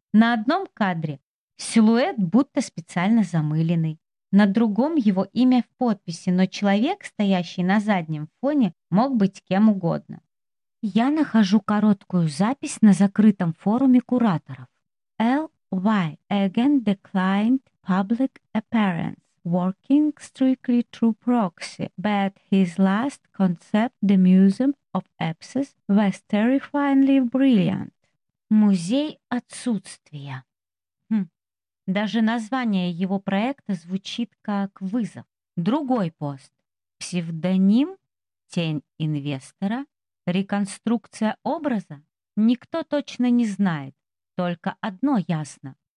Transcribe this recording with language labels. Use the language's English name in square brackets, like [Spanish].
[Russian] На одном кадре силуэт будто специально замыленный. На другом его имя в подписи, но человек, стоящий на заднем фоне, мог быть кем угодно. Я нахожу короткую запись на закрытом форуме кураторов. [English] L.Y. Again declined public appearance, working strictly through proxy, but his last concept, The Museum of Abscess, was terrifyingly brilliant. [Russian] Музей отсутствия. Даже название его проекта звучит как вызов. Другой пост. Псевдоним? Тень инвестора? Реконструкция образа? Никто точно не знает. Только одно ясно.